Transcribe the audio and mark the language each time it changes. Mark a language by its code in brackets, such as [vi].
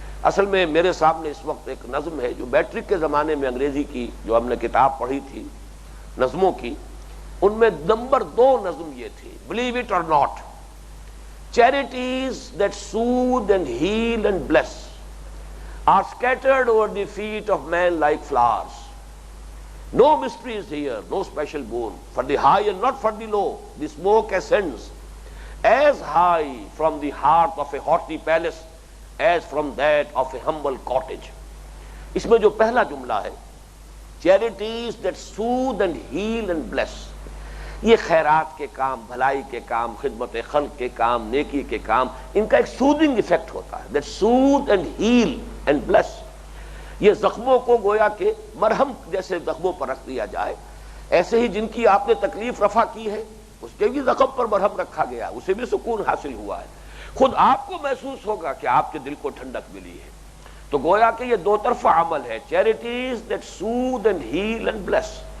[ur] اصل میں میرے سامنے اس وقت ایک نظم ہے جو میٹرک کے زمانے میں انگریزی کی جو ہم نے کتاب پڑھی تھی نظموں کی، ان میں نمبر 2 نظم یہ تھی، [en] Believe it or not, charities that soothe and heal and bless are scattered over the feet of men like flowers. No mystery is here, no special boon. For the high and not for the low, the smoke ascends as high from the hearth of a haughty palace as from that of a humble cottage. [ur] اس میں جو پہلا جملہ ہے [en] charities that soothe and heal and bless، [ur] یہ خیرات کے کام، بھلائی کے کام، خدمت خلق کے کام، نیکی کے کام، ان کا ایک سودنگ ایفیکٹ ہوتا ہے، [en] that soothe and heal and bless۔ [ur] یہ زخموں کو گویا کہ مرہم جیسے زخموں پر رکھ دیا جائے، ایسے ہی جن کی آپ نے تکلیف رفع کی ہے اس کے بھی زخم پر مرہم رکھا گیا، اسے بھی سکون حاصل ہوا ہے، خود آپ کو محسوس ہوگا کہ آپ کے دل کو ٹھنڈک ملی ہے۔ تو گویا کہ یہ 2 طرفہ عمل ہے، [en] Charities that soothe and heal and bless۔